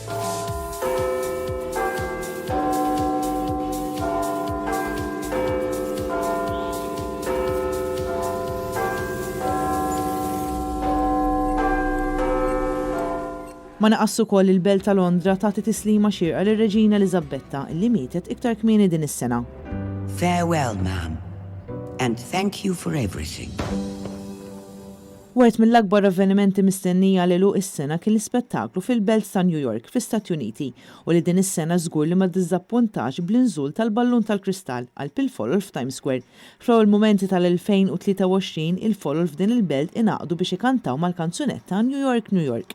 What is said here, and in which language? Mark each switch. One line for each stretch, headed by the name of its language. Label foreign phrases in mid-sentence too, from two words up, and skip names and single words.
Maltese: Ma naqassu ukoll il-Belt ta' Londra tagħti tislima xierqa lir-Reġina Eliżabetta li mietet iktar kmieni din is-sena.
English: Farewell, ma'am, and thank you for everything.
Maltese: Wieħed mill-akbar avvenimenti mistennija l is-sena kien l-ispettaklu fil-Belt ta' New York fl-Istati Uniti u li din is-sena żgur li ma ddiżappuntax bl-inżul tal-ballun tal-kristall għal pil-folol f'Times Square. Fl-ewwel mumenti tal-2023 il-folol f'din il-belt ingħaqdu biex ikantaw mal-kanzunetta New York, New York.